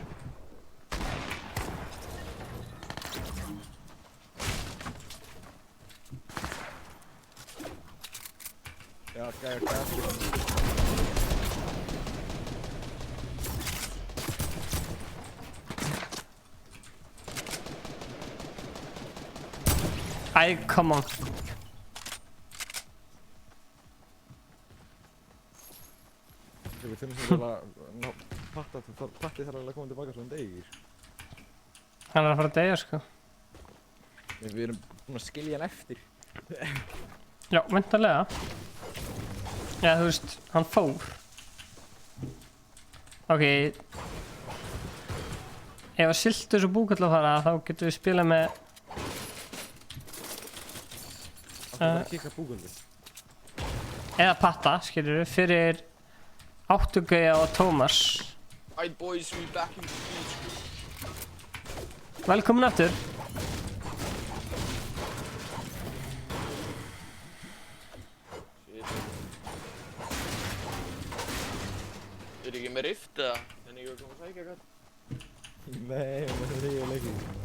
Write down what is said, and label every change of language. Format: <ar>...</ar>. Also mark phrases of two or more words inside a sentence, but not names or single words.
<is>Já, gæði gæði. Æ,</is> <en>come on.</en> <is>Við finnum sem vel að Patti þarf að koma tilbaka svona degir. Hann er að fara að deyja, sko. Við erum búin að skilja hann eftir. Já, væntanlega. Já, þú veist, hann fór. Ok. Ef að Siltus og Búkolla fara, þá getum við spilað með... Það er að kikka Búkollu. Eða Patta, skiljur við, fyrir Áttugauja og Tómas.</is> <en>Alright boys, we back in the beach.</en> <is>Velkomin aftur. Er ekki með rift eða? En ég var komið að sækja eitthvað? Nei, það er ríða leikir.</is>